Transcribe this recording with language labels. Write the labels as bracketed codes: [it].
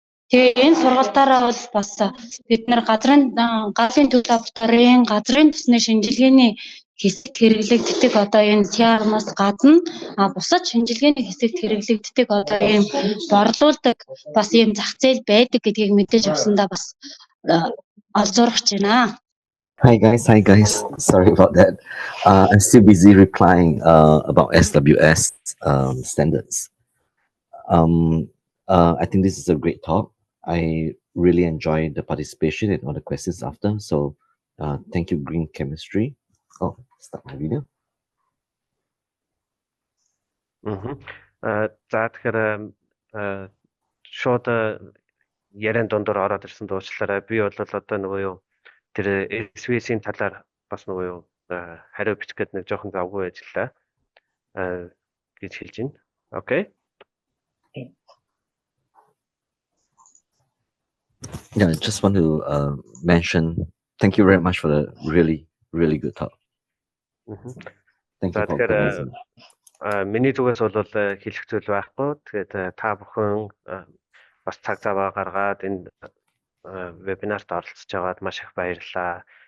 [mn] Тэгээ энэ сургалтаараа бол бас бид нар галын төв лабораторийн газрын төсний шинжилгээний хэсэгт хэрэглэгддэг одоо энэ CRM-аас гадна бусад шинжилгээний хэсэгт хэрэглэгддэг одоо ийм борлуулдаг бас ийм зах зээл байдаг гэдгийг мэдээж авсандаа бас олзуурч байна. [en] Hi guys. Sorry about that. I'm still busy replying about SWS standards. I think this is a great talk. I really enjoyed the participation and all the questions after. So thank you, Green Chemistry. Oh, start my video. [mn] За тэгэхээр шууд яриан дундуур ороод ирсэн дуучлаарай. Би бол одоо нөгөө юу тэр SVS-ийн талаар бас нөгөө юу хариу бичих гээд нэг жоохон завгүй ажиллаа гэж хэлж байна. [en] Okay. Yeah, I just want to mention thank you very much for the really good talk. Thank you for organizing. [mn] Миний зүгээс бол хэлэх зүйл байхгүй. Тэгээд та бүхэн бас цаг зав гаргаад энэ вебинарт оролцож байгаад маш их баярлалаа.